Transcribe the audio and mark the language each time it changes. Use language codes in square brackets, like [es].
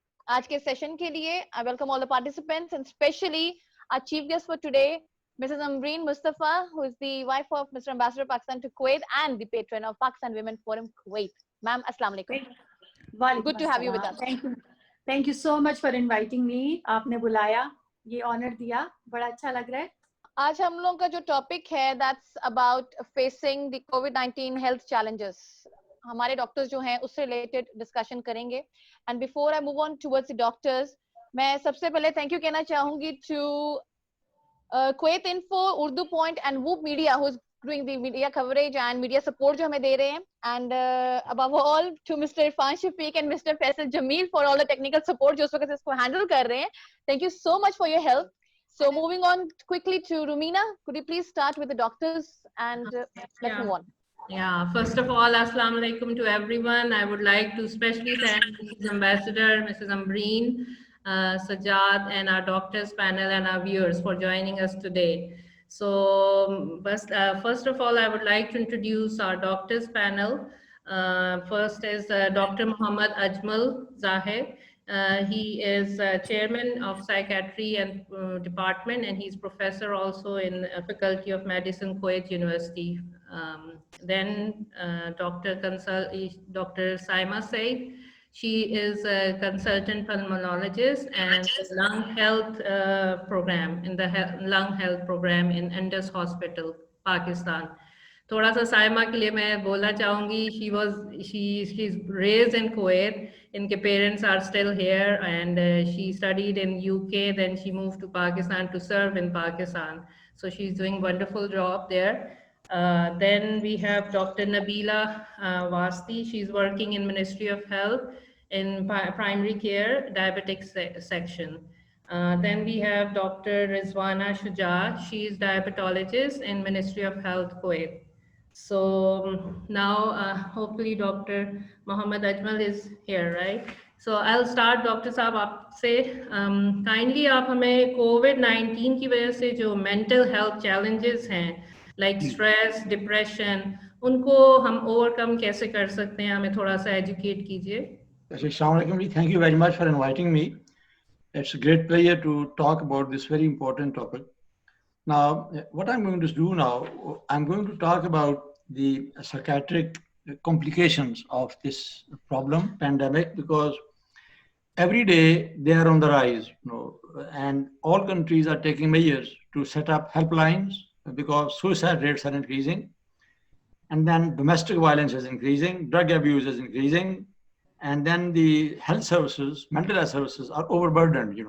[hi] आज के session के लिए [en] I welcome all the participants and especially our chief guest for today, Mrs. Ambreen Mustapha, who is the wife of Mr. Ambassador Pakistan to Kuwait and the patron of Pakistan Women Forum Kuwait. Ma'am, Assalamu alaikum. Good to have you with us. Thank you so much for inviting me. [hi] आपने बुलाया, ये honor दिया, बड़ा अच्छा लग रहा है. आज हम लोगों का जो टॉपिक है [en] that's about facing the COVID-19 health challenges. [hi] हमारे डॉक्टर्स जो हैं उससे रिलेटेड डिस्कशन करेंगे. [en] and before I move on towards the doctors, [hi] मैं सबसे पहले [en] thank you [hi] कहना चाहूंगी [en] to Kuwait info, Urdu point and Woop media who is doing the media coverage and media support [hi] जो हमें दे रहे हैं. [en] and above all to mister Irfan Shafiq and mister Faisal Jameel for all the technical support [hi] जो उस वक्त इसको हैंडल कर रहे हैं. [en] Thank you so much for your help. So moving on quickly to Rumina, could you please start with the doctors and let's move on. Yeah, first of all, assalamu alaikum to everyone. I would like to especially thank Mrs. Ambassador, Mrs. Ambreen, Sajad and our doctors panel and our viewers for joining us today. So first of all, I would like to introduce our doctors panel. First is Dr. Muhammad Ajmel Zahid. He is chairman of psychiatry and department, and he's professor also in faculty of medicine, Kuwait Yunniversity. Then Dr. Saima Sa'id. She is a consultant pulmonologist and lung health program in the lung health program in Indus Hospital, Pakistan. [hi] थोड़ा सा साइमा के लिए मैं बोलना चाहूँगी. [en] she's raised in Kuwait. [hi] इनके [en] parents are still here and she studied in UK, then she moved to Pakistan to serve in Pakistan. So she's doing wonderful job there. Then we have Dr. Nabila Wasti. She's working in Ministry of Health in primary care diabetic section. Then we have Dr. Rizwana Shuja. She is diabetologist in Ministry of Health, Kuwait. So now hopefully Dr. Muhammad Ajmel is here, right? So I'll start. Dr. [hi] साहब आपसे kindly आप हमें COVID-19 की वजह से जो mental health challenges हैं like stress, depression, उनको हम overcome कैसे कर सकते हैं, हमें थोड़ा सा educate कीजिए. [en] Assalamu alaikum. Thank you very much for inviting me. It's a great pleasure to talk about this very important topic. Now, what I'm going to do now, I'm going to talk about the psychiatric complications of this problem, pandemic, because every day they are on the rise, and all countries are taking measures to set up helplines because suicide rates are increasing, and then domestic violence is increasing, drug abuse is increasing, and then the health services, mental health services are overburdened.